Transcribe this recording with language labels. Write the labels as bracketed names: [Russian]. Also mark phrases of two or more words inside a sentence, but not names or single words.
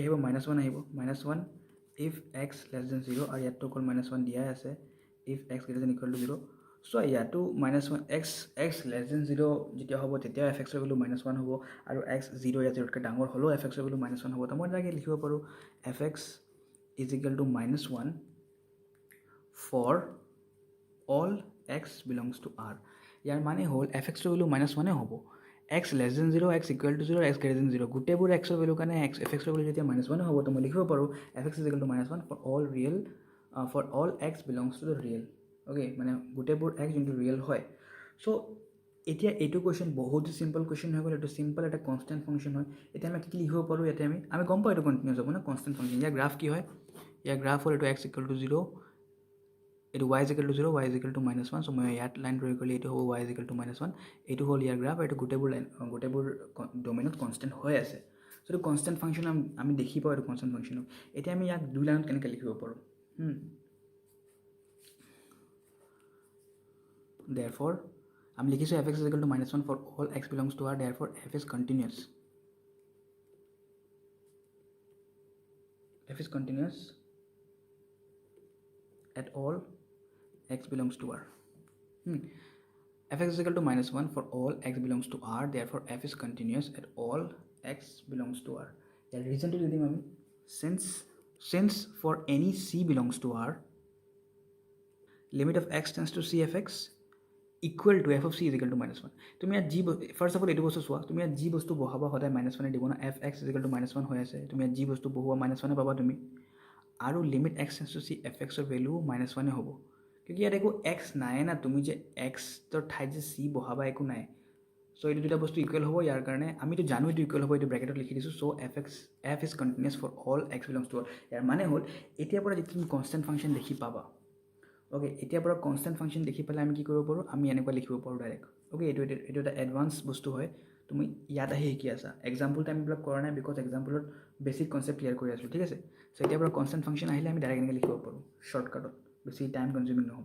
[Assamese] আহিব -1 আহিব, -1 [English] if x less than 0, [Assamese] আৰু ইয়াততো অকল -1 দিয়াই আছে [English] if x greater than equal to 0, [Assamese] সো ইয়াতো -1 [English] x less than 0 [Assamese] যেতিয়া হ'ব তেতিয়া f x ৰ ভেলু -1 হ'ব, আৰু x 0 ইয়াত 0তকৈ ডাঙৰ হ'লেও f x ৰ ভেলু -1 হ'ব, তো মই ডাইৰেক্ট লিখিব পাৰোঁ [English] f x is equal to -1 for all x belongs to r। [Assamese] ইয়াৰ মানে হ'ল f x ৰ ভেলু -1 হ'ব, [English] x less than 0, x equal to 0, x greater than 0 [Assamese] গোটেইবোৰ x ৰ ভেলু কাৰণে f x ৰ ভেলু যেতিয়া -1 হ'ব, তো মই লিখিব পাৰোঁ [English] f x is equal to -1 for all x belongs to the real। [Assamese] অ'কে, মানে গোটেইবোৰ x যোনটো ৰিয়েল হয়। চ' এতিয়া এইটো কুৱেশ্যন বহুত [English] simple question [Assamese] হৈ গ'ল, এইটো চিম্পল এটা [English] constant function [Assamese] হয়। এতিয়া আমি কি লিখিব পাৰোঁ, ইয়াতে আমি গম পাওঁ এইটো কণ্টিনিউছ হ'ব না, [English] constant function. [Assamese] ইয়াৰ গ্ৰাফ কি হয়, ইয়াৰ গ্ৰাফ হ'ল এইটো [English] x equal to 0, এইটো y is equal to 0, y is equal to -1, [Assamese] চ' মই ইয়াত [English] line draw [Assamese] কৰিলে এইটো হ'ব [English] y is equal to -1, [Assamese] এইটো হ'ল ইয়াৰ গ্ৰাফ, এইটো গোটেইবোৰ ডোমেইনত কনষ্টেণ্ট হৈ আছে। চ' এইটো [English] constant function [Assamese] আমি দেখি পাওঁ এইটো [English] constant functionক। [Assamese] এতিয়া আমি ইয়াক 2 লাইনত কেনেকৈ লিখিব পাৰোঁ, [English] therefore [Assamese] আমি লিখিছোঁ [English] f x is equal to -1 for all x belongs to r, therefore f is continuous, f is continuous at all x belongs to r। f x is equal to -1 for all x belongs to r, therefore f is continuous at all x belongs to r। [Assamese] ইয়াৰ ৰিজনটো যদি আমি [English] since for any c belongs to r, limit of x tends to c f x equal to f of c is equal to -1। [Assamese] তুমি ইয়াত যি [English] first of all [Assamese] এইটো বস্তু চোৱা, তুমি ইয়াত যি বস্তু বহাবা সদায় -1 দিব না, [English] f x is equal to -1 [Assamese] হৈ আছে, তুমি ইয়াত যি বস্তু বহোৱা -1 পাবা তুমি, আৰু [English] limit x tends to c f x [Assamese] ৰ ভেলু -1 হ'ব, কিয় ইয়াত একো x নাই না, তুমি যে xৰ ঠাইত যে c বহাবা একো নাই। চ' এইটো দুটা বস্তু ইকুৱেল হ'ব, ইয়াৰ কাৰণে আমিতো জানো এইটো ইকুৱেল হ'ব, এইটো ব্ৰেকেটত লিখি দিছোঁ। [English] চ' f is continuous for all x belongs to r। [Assamese] ইয়াৰ মানে হ'ল এতিয়াৰ পৰা যেতিয়া তুমি [English] constant function [Assamese] দেখি পাবা, অ'কে, এতিয়াৰ পৰা [English] constant function [Assamese] দেখি পেলাই আমি কি কৰিব পাৰোঁ, আমি এনেকুৱা লিখিব পাৰোঁ ডাইৰেক্ট। অ'কে, এইটো এটা এডভান্স বস্তু হয়, তুমি ইয়াত আহি শিকি আছা। [English] example timeবিলাক [Assamese] কৰা নাই, বিকজ এক্সাম্পলত [English] basic concept clear [Assamese] কৰি আছোঁ, ঠিক আছে। চ' এতিয়াৰ পৰা [English] constant function [Assamese] আহিলে আমি ডাইৰেক্ট এনেকৈ লিখিব পাৰোঁ শ্বৰ্টকাটত, বেছি [English] time consuming [Assamese] নহ'ব।